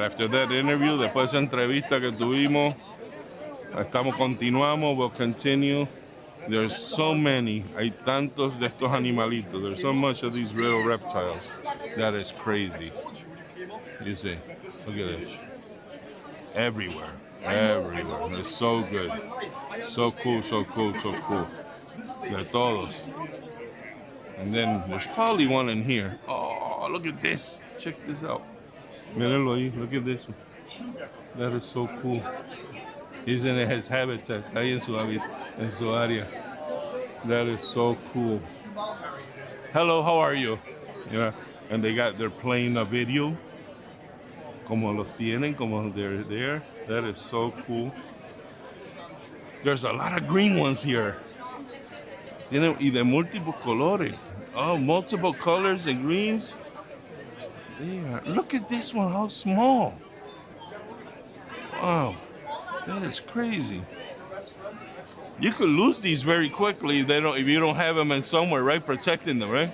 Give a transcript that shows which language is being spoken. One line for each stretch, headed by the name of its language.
English: After that interview,
Spanish: después de esa entrevista que tuvimos, continuamos.
English: We'll continue. There's so many.
Spanish: Hay tantos de estos animalitos.
English: There's so much of these little reptiles. That is crazy. You see. Look at this. Everywhere. Everywhere. It's so good. So cool, so cool, so cool.
Spanish: De todos.
English: And then there's probably one in here. Oh, look at this. Check this out.
Spanish: Mírenlo ahí.
English: Look at this one. That is so cool. He's in his habitat.
Spanish: Ahí en su área.
English: That is so cool. Hello, how are you? Yeah. And they're playing a video.
Spanish: Como los tienen, como
English: they're there. That is so cool. There's a lot of green ones here.
Spanish: Tienen y de múltiples colores.
English: Oh, multiple colors and greens. There. Look at this one, how small. Wow, that is crazy. You could lose these very quickly if you don't have them in somewhere, right? Protecting them, right?